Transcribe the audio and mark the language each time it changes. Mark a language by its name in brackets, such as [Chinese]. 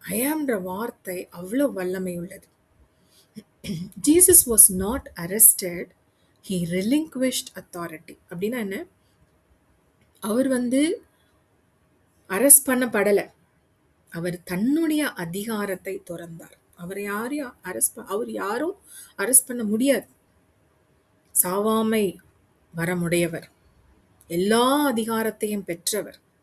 [Tamil] I amன்ற வார்த்தை அவ்வளோ வல்லமை உள்ளது. [English] Jesus was not arrested, he relinquished authority. [Tamil] அப்படின்னா என்ன, அவர் வந்து அரெஸ்ட் பண்ணப்படலை, அவர் தன்னுடைய அதிகாரத்தை துறந்தார். அவர் யாரையும் அவர் யாரும் அரெஸ்ட் பண்ண முடியாது. சாவாமை வரமுடையவர், எல்லா அதிகாரத்தையும் பெற்றவர்.